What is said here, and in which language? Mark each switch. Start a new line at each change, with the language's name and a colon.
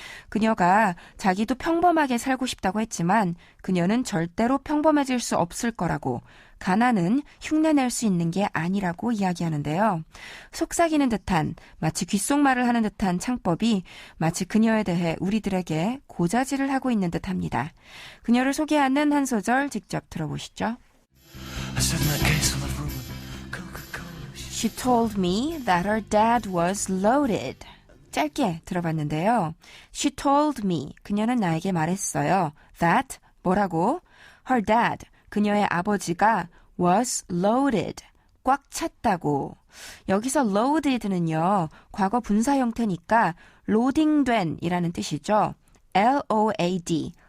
Korean: 그녀가 자기도 평범하게 살고 싶다고 했지만 그녀는 절대로 평범해질 수 없을 거라고, 가난은 흉내낼 수 있는 게 아니라고 이야기하는데요. 속삭이는 듯한, 마치 귓속말을 하는 듯한 창법이 마치 그녀에 대해 우리들에게 고자질을 하고 있는 듯합니다. 그녀를 소개하는 한 소절 직접 들어보시죠.
English: She told me that her dad was loaded.
Korean: 짧게 들어봤는데요.
English: She told me,
Korean: 그녀는 나에게 말했어요.
English: That,
Korean: 뭐라고?
English: Her dad,
Korean: 그녀의 아버지가
English: was loaded,
Korean: 꽉 찼다고. 여기서 loaded는요, 과거 분사 형태니까 loading된 이라는 뜻이죠. L-O-A-D,